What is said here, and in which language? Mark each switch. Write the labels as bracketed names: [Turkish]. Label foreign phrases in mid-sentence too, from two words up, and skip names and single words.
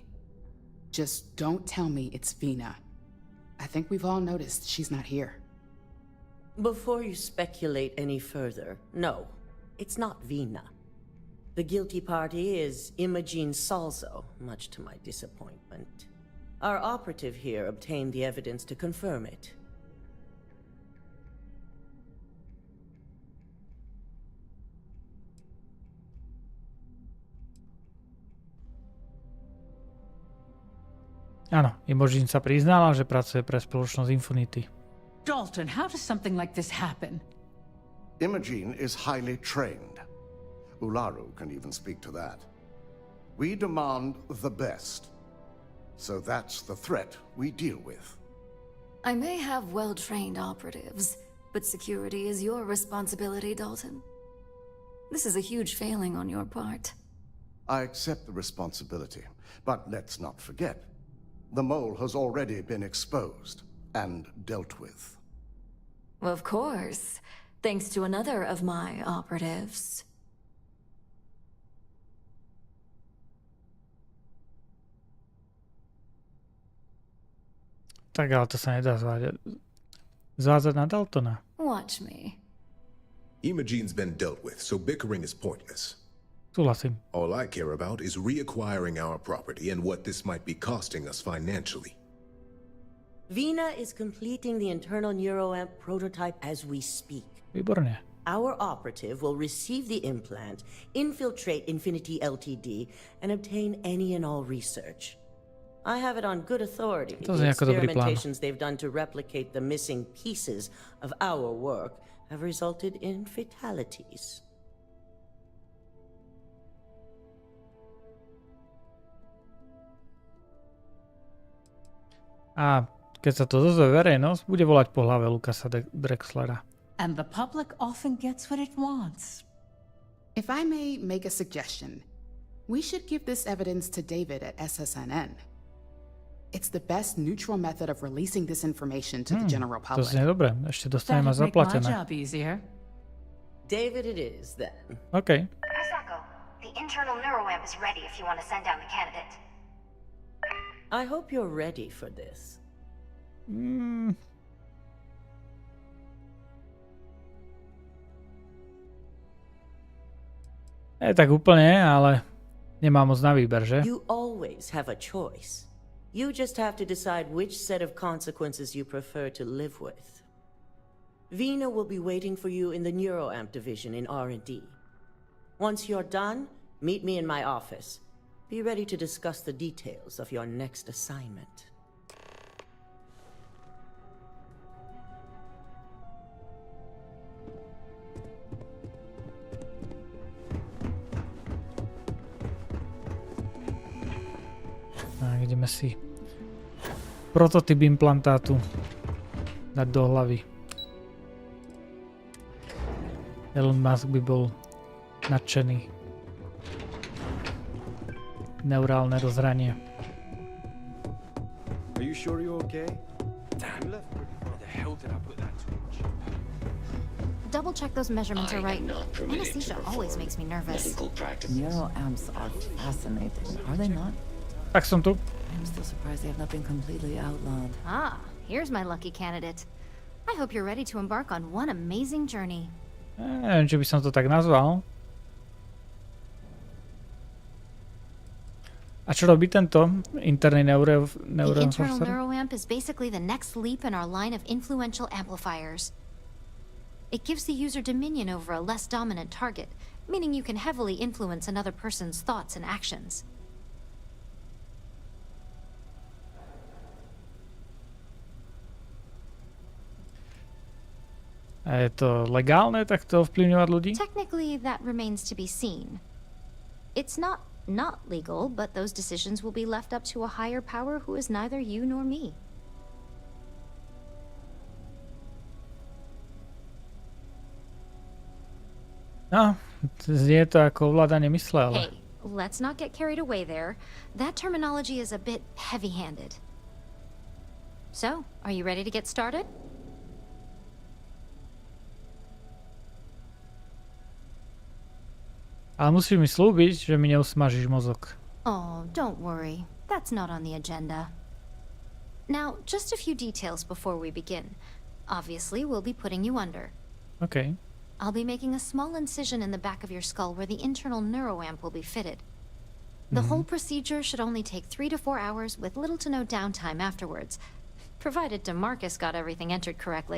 [English] Just don't tell me it's Vina. I think we've all noticed she's not here. Before you speculate any further, no, it's not Vina. The guilty party is Imogen Salzo, much to my disappointment. Our operative here obtained the evidence to confirm it. [Slovak] Áno, Imogen sa priznala, že pracuje pre spoločnosť Infinity. [English] Dalton, how does something like this happen? Imogen is highly trained. Ularu can even speak to that. We demand the best. So that's the threat we deal with. I may have well-trained operatives, but security is your responsibility, Dalton. This is a huge failing on your part. I accept the responsibility, but let's not forget. The mole has already been exposed and dealt with. Of course, thanks to another of my operatives. [Slovak] Tak ale to sa nedá zvádzať na Daltona. [English] Watch me. Imogen's been dealt with, so bickering is pointless. [Slovak] Súhlasím. [English] All I care about is reacquiring our property and what this might be costing us financially. Vina is completing the internal neuroamp prototype as we speak. [Slovak] Výborne. [English] Our operative will receive the implant, infiltrate Infinity Ltd, and obtain any and all research. I have it on good authority. The experimentations they've done to replicate the missing pieces of our work have resulted in fatalities. [Slovak] A keď sa to dozvie verejnosť, bude volať po hlave Lukasa Drexlera. [English] And the public often gets what it wants. If I may make a suggestion, we should give this evidence to David at SSNN. It's the best neutral method of releasing this information to the general public. [Slovak] To znie dobre. Ešte dostaneme zaplatené. [English] David it is, then. OK. Masako, the internal neuroamp is ready if you want to send down the candidate. I hope you're ready for this. [Slovak] Tak úplne, ale nemám moc na výber, že? [English] You always have a choice. You just have to decide which set of consequences you prefer to live with. Vina will be waiting for you in the neuroamp division in R&D. Once you're done, meet me in my office. Be ready to discuss the details of your next assignment. [Slovak] Ideme si prototyp implantátu dať do hlavy. Elon Musk by bol nadšený. Neurálne rozhranie. [English] Are you sure you're okay? Damn, where the hell did I put that torch? Double check those measurements are right. Anesthesia always makes me nervous. Neuroamps are fascinating, are they not? [Slovak] Tak som tu. [English] I'm still surprised they have not been completely outlawed. Ah, here's my lucky candidate. I hope you're ready to embark on one amazing journey. [Slovak] Neviem, či by som to tak nazval. A čo robí tento interný [English] The internal neuroamp is basically the next leap in our line of influential amplifiers. It gives the user dominion over a less dominant target, meaning you can heavily influence another person's thoughts and actions. [Slovak] A je to legálne takto ovplyvňovať ľudí? [English] Technically, that remains to be seen. It's not legal, but those decisions will be left up to a higher power who is neither you nor me. [Slovak] No, znie to ako ovládanie mysle, ale... [English] Hey, let's not get carried away there. That terminology is a bit heavy-handed. So, are you ready to get started? [Slovak] Ale musíš mi slúbiť, že mi neusmažíš mozog. [English] Oh, don't worry. That's not on the agenda. Now, just a few details before we begin. Obviously, we'll be putting you under. Okay. I'll be making a small incision in the back of your skull where the internal neuroamp will be fitted. The whole procedure should only take 3 to 4 hours with little to no downtime afterwards, provided DeMarcus got everything entered correctly.